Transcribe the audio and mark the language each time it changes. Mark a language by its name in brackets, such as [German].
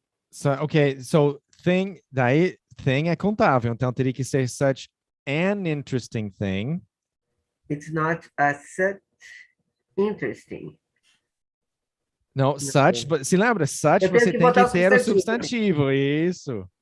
[English] So, okay, so thing [Portuguese] é contável, então teria que ser [English] such an interesting thing. It's not such interesting. [Portuguese] Não, such, but se lembra, such você tem que ter o substantivo, isso.